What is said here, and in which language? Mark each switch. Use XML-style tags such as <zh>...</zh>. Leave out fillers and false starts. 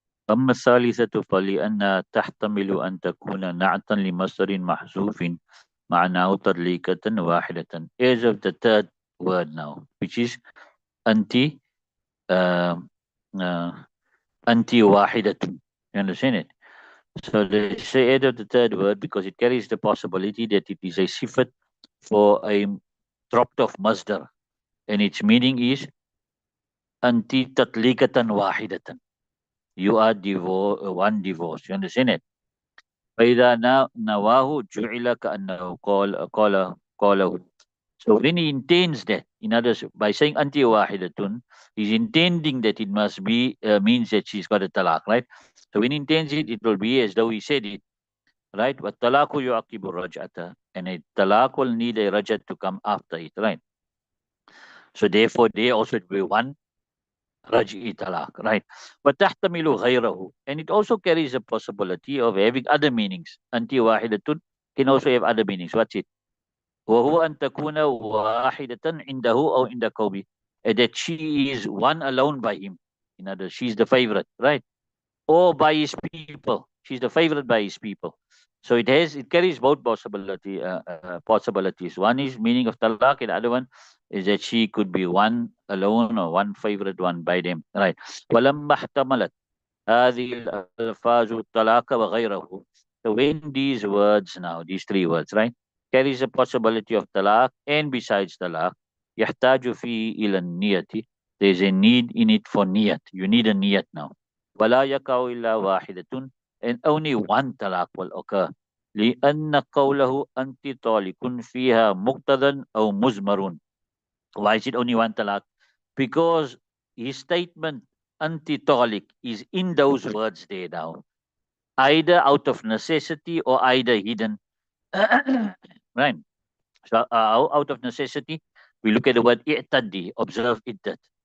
<ar>أما الثالثة فلأنها تحتمل أن تكون نعتا لمصدر محذوف معناه تطليقة واحدة.</ar> <en>As of the third word now, which is أنت uh, uh,</en> <ar>أنت واحدة.</ar> <en>You understand it? So they say add of the third word because it carries the possibility that it is a sifat for a dropped off masdar, and its meaning is</en> <ar>anti tatlikatan wahidatan.</ar> <en>You are one divorce. You understand it?</en> <ar>فإذا نواه جعل كأنه قاله.</ar> <en>So when he intends that, in others, by saying anti wahidatun, he's intending that it must be means that she's got a talaq, right? So when he intends it, it will be as though he said it, right? But</en> <ar>talaqu yu'aqibu raj'ata,</ar> <en>and a talaq will need a rajat to come after it, right? So therefore, they also be one raj'i talaq, right? But</en> <ar>tahtamilu ghayrahu,</ar> <en>and it also carries a possibility of having other meanings. Anti wahidatun can also have other meanings. What's it?</en> <ar>وهو أن تكون واحدة عنده أو عند قومه,</ar> <en>that she is one alone by him. In other words, she's the favorite, right? Or by his people. She's the favorite by his people. So it carries both possibilities. One is meaning of talaq, and the other one is that she could be one alone or one favorite one by them, right?</en> <ar>ولما احتملت هذه الألفاظ الطلاق وغيره.</ar> <en>So when these words now, these three words, right, carries a possibility of talaq and besides talaq,</en> <ar>يحتاج فيه إلى النية.</ar> <en>There's a need in it for niyat. You need a niyat now.</en> <ar>ولا يقع إلا واحدة,</ar> <en>and only one talaq will occur.</en> <ar>لأن قوله أنت طالق فيها مقتضى أو مزمر.</ar> <en>Why is it only one talaq? Because his statement anti-talik is in those words there now, either out of necessity or either hidden. Right. So out of necessity, we look at the word i'taddi, observe iddat.</en>